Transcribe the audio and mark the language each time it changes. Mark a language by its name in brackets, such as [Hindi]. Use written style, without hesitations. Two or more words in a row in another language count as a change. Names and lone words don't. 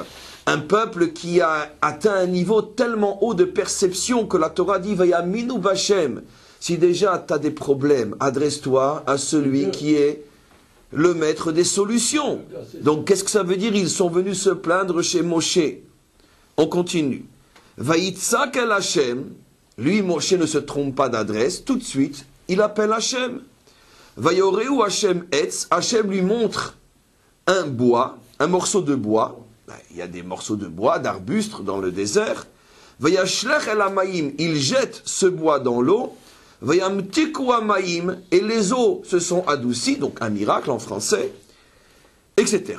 [French] Un peuple qui a atteint un niveau tellement haut de perception que la Torah dit [Hebrew] ויאמינו בה. [French] Si déjà tu as des problèmes, adresse-toi à celui qui est le maître des solutions. Donc qu'est-ce que ça veut dire? Ils sont venus se plaindre chez Moshe. On continue. [Hebrew] ויצעק אל ה. [French] Lui, Moshe ne se trompe pas d'adresse. Tout de suite, il appelle Hashem. [Hebrew] ויורהו ה' עץ. [French] Hashem lui montre un bois, un morceau de bois. Il y a des morceaux de bois, d'arbustes dans le désert. [Hebrew] וישלך אל המים, [French] il jette ce bois dans l'eau. [Hebrew] וימתקו המים, [French] et les eaux se sont adoucies, donc un miracle en français, etc.